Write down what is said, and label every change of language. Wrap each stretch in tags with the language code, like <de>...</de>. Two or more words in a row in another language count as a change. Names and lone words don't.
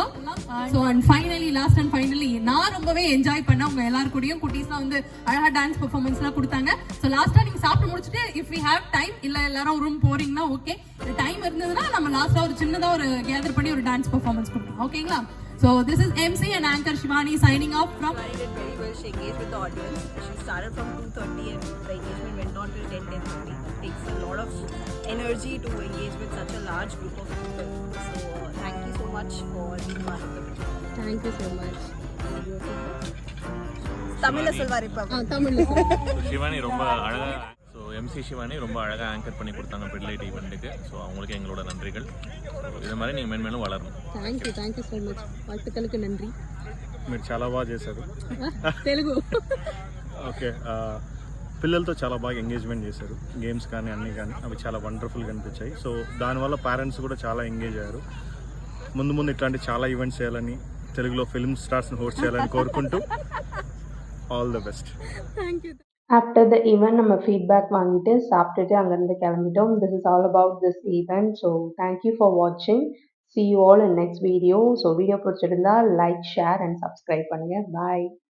<en>so and finally last and finally</en> <ta>நான் ரொம்பவே என்ஜாய் பண்ணேன். உங்க எல்லாரும் கூடயும் குட்டீஸ்லாம் வந்து அழகா</ta> <en>dance performances</en> <ta>கொடுத்தாங்க. ஸோ லாஸ்ட்டாக நீங்கள் சாப்பிட்டு முடிச்சுட்டு</ta> <en>if we have time,</en> <ta>இல்லை எல்லாரும் ரூம் போறீங்கன்னா ஓகே, டைம் இருந்ததுன்னா நம்ம லாஸ்ட்டாக ஒரு சின்னதாக ஒரு கேதர் பண்ணி ஒரு</ta> <en>dance performance</en> <ta>கொடுப்போம். ஓகேங்களா?</ta> <en>So this is MC and anchor Shivani signing off from. Shivani did very well. She engaged with the audience. She started from 2:30 and the engagement went on till 10:30. It takes a lot of energy to engage with such a large group of people. So thank you so much for being part of the program. Thank you so much. Tamil Silva Republic. Tamil.</en> <ta>சிவானி ரொம்ப அழகாக, ஸோ எம்சி சிவானி ரொம்ப அழகாக ஆங்கர் பண்ணி கொடுத்தாங்க பிட்லைட் ஈவெண்ட்டுக்கு. ஸோ அவங்களுக்கு எங்களோட நன்றிகள். இது மாதிரி நீங்கள் மேன்மேலும் வளரணும்.</ta> <en>Thank you so much.</en> <ta>வாழ்த்துக்களுக்கு நன்றி.</ta> <te>మీరు చాలా బాగా చేశారు. తెలుగు ఓకే, పిల్లలతో చాలా బాగా ఎంగేజ్మెంట్ చేశారు. గేమ్స్ కానీ అన్నీ కానీ అవి చాలా వండర్ఫుల్గా అనిపించాయి. సో దానివల్ల పేరెంట్స్ కూడా చాలా ఎంగేజ్ అయ్యారు. ముందు ముందు ఇట్లాంటి చాలా ఈవెంట్స్ చేయాలని, తెలుగులో</te> <en>film stars</en> <te>హోస్ట్ చేయాలని కోరుకుంటూ</te> <en>all the best. Thank you. after the event</en> <ta>நம்ம ஃபீட்பேக் வாங்கிட்டு சாப்பிட்டுட்டு அங்கேருந்து கிளம்பிட்டோம்.</ta> <en>This is all about this event. So thank you for watching. See you all in next video.</en> <ta>ஸோ வீடியோ பிடிச்சிருந்தா</ta> <en>like, share and subscribe</en> <ta>பண்ணுங்கள். பாய்.</ta>